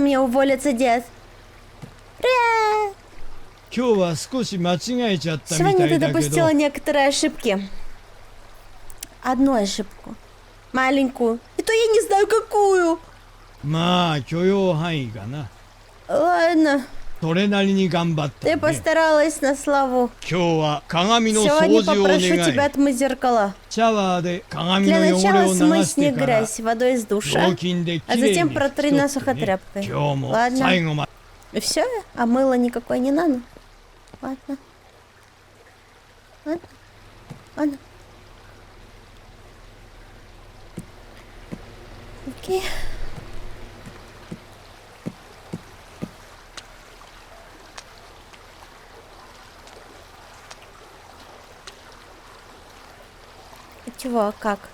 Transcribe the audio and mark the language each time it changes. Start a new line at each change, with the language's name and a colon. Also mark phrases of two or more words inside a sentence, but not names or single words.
Russian: Можно мне уволиться, дед? Привет!
Japanese: 今日は少し間違えちゃったみた
Russian: Сегодня
Japanese: い
Russian: ты
Japanese: だけど
Russian: допустила некоторые ошибки. Одну ошибку. Маленькую. И то я не знаю, какую.
Japanese: まあ許容範囲かな。
Russian: Ладно,
Japanese: それなりに頑張った
Russian: ты
Japanese: ね。
Russian: постаралась на славу.
Japanese: 今日は鏡の掃
Russian: Сегодня
Japanese: 除を
Russian: попрошу
Japanese: 願
Russian: тебя
Japanese: い。
Russian: отмыть зеркала.
Japanese: シャワーで鏡
Russian: Для
Japanese: の汚れ
Russian: начала
Japanese: を流
Russian: смыть
Japanese: し
Russian: с них
Japanese: てから
Russian: грязь водой из душа,
Japanese: 雑巾で
Russian: а
Japanese: きれい
Russian: затем
Japanese: に拭
Russian: протри
Japanese: き取
Russian: на
Japanese: ってね。
Russian: сухотряпкой.
Japanese: 今日も
Russian: Ладно.
Japanese: 最後まで。
Russian: И все? А мыла никакой не надо? Ладно. Ладно. Ладно. Окей. Чего? Как?